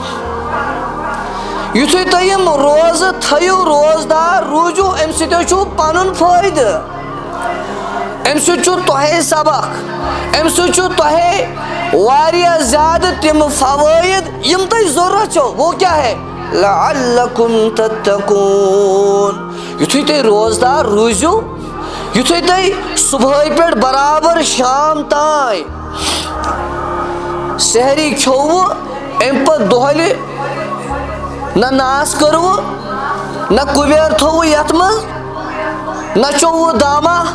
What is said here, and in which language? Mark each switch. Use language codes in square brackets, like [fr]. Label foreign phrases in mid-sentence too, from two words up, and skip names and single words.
[ks] یُتھُے تُہۍ یم روزٕ تھٲیِو روزدار روٗزِو امہِ سۭتۍ چھُو پنُن فٲیدٕ امہِ سۭتۍ چھُ تۄہے سبق امہِ سۭتۍ چھُ تۄہے واریاہ زیادٕ تِم فوٲیِد یم تۄہہِ ضروٗرت چھو [ur] وہ کیا ہے [ar] لعلکم تتقون [ks] یُتھُے تُہۍ روزدار روٗزِو یُتھُے تُہۍ صُبحٲے پٮ۪ٹھ برابر شام تام سحری کھیوٚوٕ امہِ پتہٕ دۄہلہِ نہ ناس کٔروٕ نہ کُبیر تھوٚوٕ یتھ منٛز نہ چوٚوٕ دامہ